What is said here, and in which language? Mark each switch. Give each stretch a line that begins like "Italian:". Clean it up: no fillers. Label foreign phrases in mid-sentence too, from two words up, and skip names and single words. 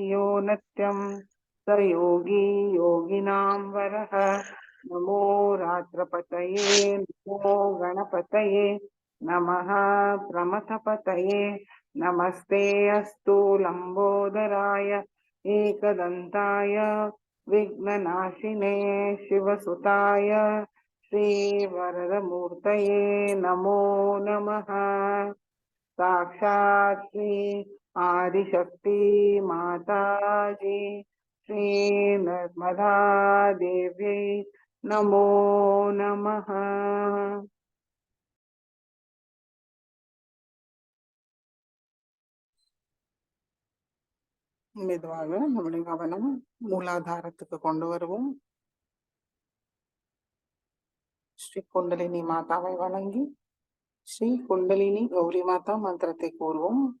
Sanskrit: यो नित्यं स योगी योगिनां वरः नमो रात्रपतये नमो गणपतये नमः प्रमथपतये नमस्ते अस्तु लम्बोदराय एकदन्ताय विघ्ननाशिने शिवसुताय श्रीवरदमूर्तये नमो नमः। साक्षात् श्री आदिशक्ति माता जी श्री नर्मदा देवी नमो नमः।
Tamil: மெதுவாக நம்முடைய கவனம் மூலாதாரத்துக்கு கொண்டு வருவோம். ஸ்ரீ குண்டலினி மாதாவை வணங்கி ஸ்ரீ குண்டலினி கௌரி மாதா மந்திரத்தை கூறுவோம்.